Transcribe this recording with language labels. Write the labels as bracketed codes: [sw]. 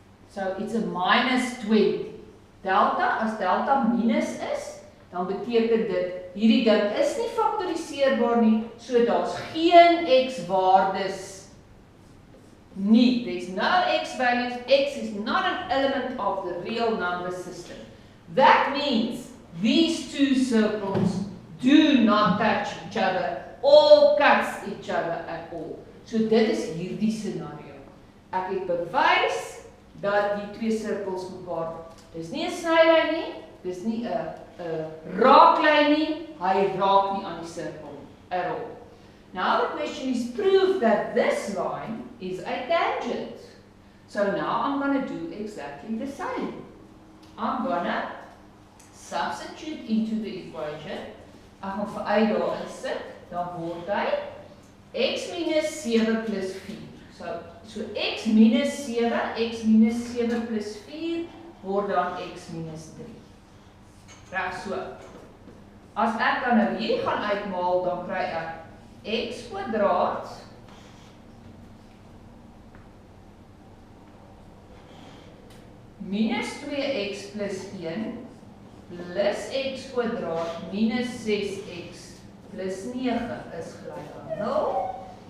[en] So it's a minus 20. [af] Delta, as delta minus is, dan beteken dit, hierdie ding is nie faktoriseerbaar nie, so daar's geen x waardes nie. [en] There's no x values, x is not an element of the real number system. That means these two circles do not touch each other or cuts each other at all. [af] So dit is hierdie scenario. Ek het bewys dat die twee sirkels mekaar, dis nie 'n snylyn nie, dis nie 'n raaklyn nie, hy raak nie aan die sirkel [en] at all. Now the question is, prove that this line is a tangent. So now I'm going to do exactly the same. I'm going to substitute into the equation. [af] Ek gaan vir y daar insit, dan word hy x minus 7 plus 4. So x minus 7 plus 4 word dan x minus 3. Reg so. As ek dan nou hierdie gaan uitmaal, dan kry ek x kwadraat minus 2x plus 1 plus x kwadraat minus 6x plus 9 is gelyk aan 0.